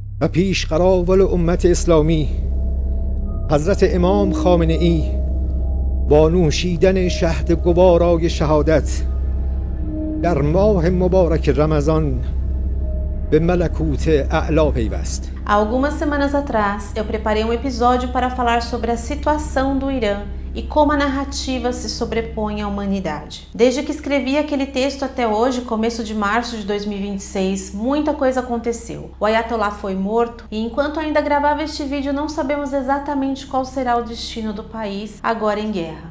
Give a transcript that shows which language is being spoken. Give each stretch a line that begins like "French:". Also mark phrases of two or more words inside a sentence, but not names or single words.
Persian: و پیش قراول امت اسلامی حضرت امام خامنه ای با نوشیدن شهد گوارای شهادت در ماه مبارک رمضان به ملکوت اعلا پیوست.
Portuguese: Há algumas semanas atrás, eu preparei um episódio para falar sobre a situação do Irã e como a narrativa se sobrepõe à humanidade. Desde que escrevi aquele texto até hoje, começo de março de 2026, muita coisa aconteceu. O Ayatollah foi morto e enquanto ainda gravava este vídeo não sabemos exatamente qual será o destino do país agora em guerra.